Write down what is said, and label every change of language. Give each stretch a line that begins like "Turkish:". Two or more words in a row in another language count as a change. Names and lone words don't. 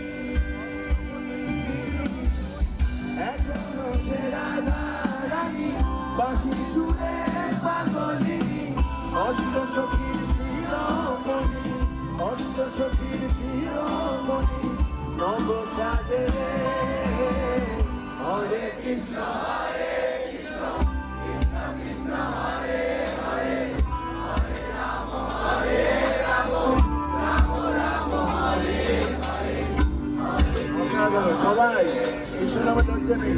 Bangla: এখনো সে রাধা রানী, বাঁশির সুরে পাগলিনী, অষ্ট সখীর শিরোমণি, অষ্ট সখীর শিরোমণি, নব সাজে রে।
Sanskrit: हरे कृष्ण कृष्ण कृष्ण हरे हरे हरे राम राम राम हरे हरे.
Bangla: অসাধারণ সবাই কৃষ্ণ নামে যাচ্ছে নেই।